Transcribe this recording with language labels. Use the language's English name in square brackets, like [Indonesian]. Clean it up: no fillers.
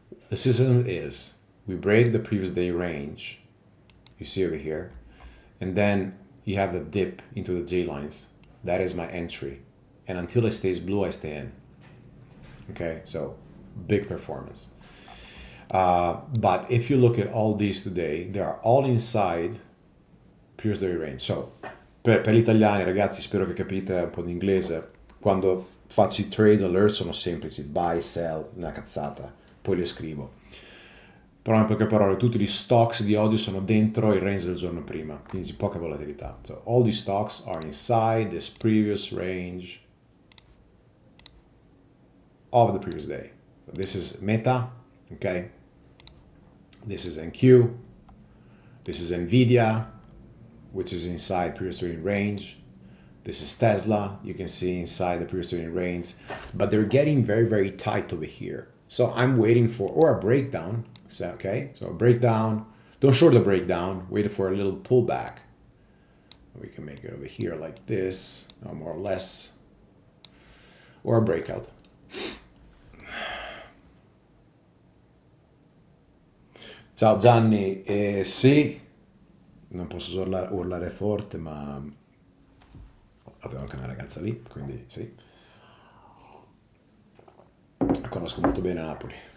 [English] The system is we break the previous day range, you see over here, and then you have the dip into the J lines. That is my entry, and until it stays blue, I stay in. Okay, so big performance. But if you look at all these today, they are all inside previous day range. [Italian] So per gli italiani, ragazzi, spero che capite un po' di inglese. Quando faccio i trade alert sono semplici: buy, sell, una cazzata, poi le scrivo. Però in poche parole, tutti gli stocks di oggi sono dentro il range del giorno prima, quindi poca volatilità. [English] So all these stocks are inside this previous range of the previous day. So this is Meta, okay? This is NQ. This is Nvidia, which is inside previous trading range. This is Tesla, you can see inside the previous trading range, but they're getting very, very tight over here. So I'm waiting for, or a breakdown, so, okay? So a breakdown, don't short the breakdown, wait for a little pullback. We can make it over here like this, or more or less, or a breakout. [Italian] Ciao Gianni, sì, non posso urlare forte, ma avevo anche una ragazza lì, quindi sì. Conosco molto bene Napoli.